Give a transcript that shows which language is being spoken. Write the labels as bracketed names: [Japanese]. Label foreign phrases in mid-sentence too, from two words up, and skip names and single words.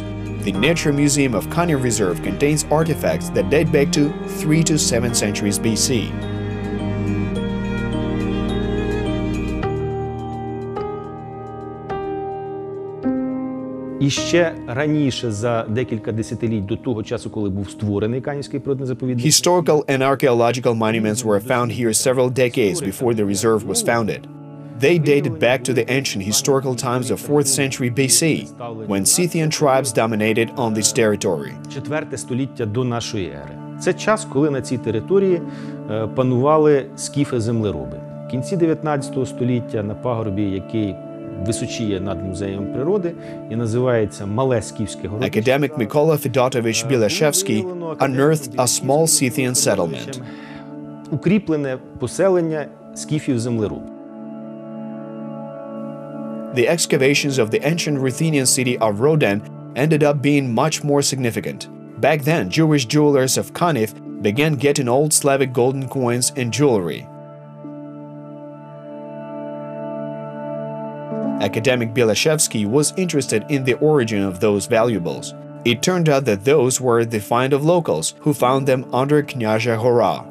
[English] The Nature Museum of Kaniv Reserve contains artifacts that date back to 3 to 7 centuries BC. [Ukrainian] І ще раніше, за декілька десятиліть до того часу, коли був створений Канівський природний заповідник. [English] Historical and archaeological monuments were found here several decades before the reserve was founded. They dated back to the ancient historical times of 4th century BC, when Scythian tribes dominated on this territory. [Ukrainian] 4 століття до нашої ери. Це час, коли на цій території панували скіфи-землероби. В кінці 19 століття на пагорбі, який височіє над музеєм природи і називається Мале Скіфське городище. [English] Academic Mykola Fedotovich Bielashevsky unearthed a small Scythian settlement. [Ukrainian] Укріплене поселення скіфів-землеробів. [English] The excavations of the ancient Ruthenian city of Roden ended up being much more significant. Back then, Jewish jewelers of Kaniv began getting old Slavic golden coins and jewelry. Academic Bielashevsky was interested in the origin of those valuables. It turned out that those were the find of locals who found them under Knyazha Hora.